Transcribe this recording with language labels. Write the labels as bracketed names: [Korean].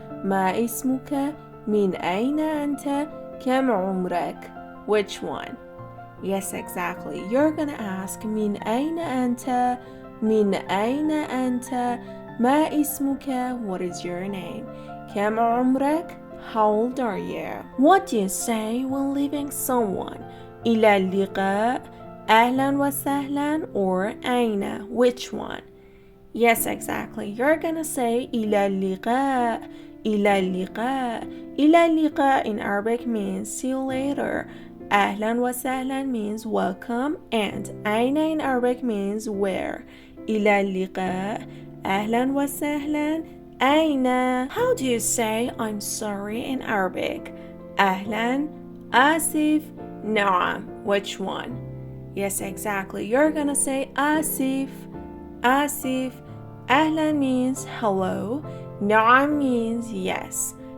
[Arabic] ما اسمك? من أين أنت? كم عمرك? [English] Which one? Yes, exactly. You're gonna ask [Arabic] من أين أنت? من أين أنت? ما اسمك? [English] What is your name? [Arabic] كم عمرك? [English] How old are you? What do you say when leaving someone? [Arabic] إلى اللقاء, أهلا وسهلا, or أين? [English] Which one? Yes, exactly. You're gonna say [Arabic] إلى اللقاء, إلى اللقاء. إلى اللقاء [English] in Arabic means see you later. [Arabic] أهلا وسهلا [English] means welcome, and أين in Arabic means where. [Arabic] إلى اللقاء, أهلا وسهلا, أين. [English] How do you say I'm sorry in Arabic? [Arabic] أهلا, آسف, نعم. [English] Which one? Yes, exactly. You're gonna say آسف, آسف. أهلا means hello. نعم means yes.